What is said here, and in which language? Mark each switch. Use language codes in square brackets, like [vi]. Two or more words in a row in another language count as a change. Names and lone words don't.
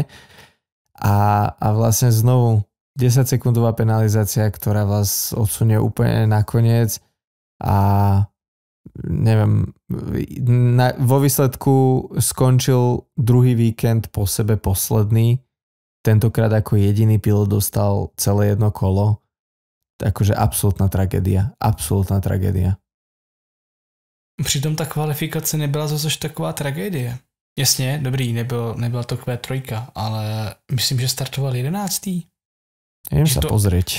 [sk] A vlastne znovu 10-sekundová penalizácia, ktorá vás odsunie úplne nakoniec a neviem, vo výsledku skončil druhý víkend po sebe posledný, tentokrát ako jediný pilot dostal celé jedno kolo, takže absolútna tragédia. [cs] Přitom ta kvalifikace nebyla zase taková tragédie. Jasně, dobrý, nebyla to Q3, ale myslím, že startoval 11. [sk] Jdem sa pozrieť.